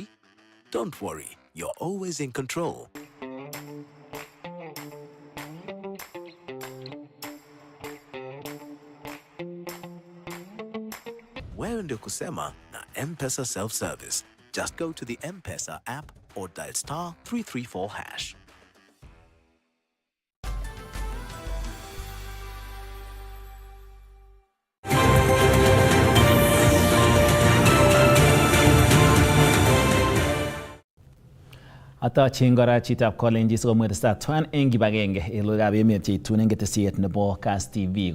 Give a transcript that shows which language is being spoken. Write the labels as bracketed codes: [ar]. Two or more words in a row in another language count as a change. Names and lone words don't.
[en] Don't worry, you're always in control. We're in the [sw] kusema na [en] M-Pesa self-service. Just go to the M-Pesa app or dial *334#. [kln] Atochin kora chitab Kalenjin sikomwet testai eng kibagenge en logoiwekab emet cheitun eng ketesiet nebo Kass Tv.